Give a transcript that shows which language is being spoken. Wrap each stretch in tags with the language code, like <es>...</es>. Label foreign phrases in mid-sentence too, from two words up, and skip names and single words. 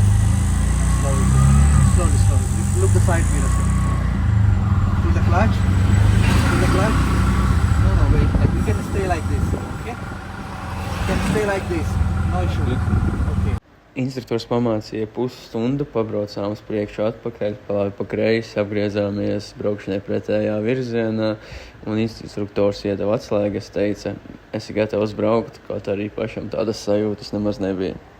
<en>Slowly. Look the side mirror. To the clutch. No, wait. You can stay like this. Okay? You can stay like this. No issue. Okay.</en> <lv>Instruktors pamācīja pusstundu, pabraucām uz priekšu atpakaļ, pa kreisi, apgriezāmies braukšanai pretējā virzienā, un instruktors iedeva atslēgas, teica, esi gatavs braukt, kaut arī pašam tādas sajūtas nemaz nebija.</lv>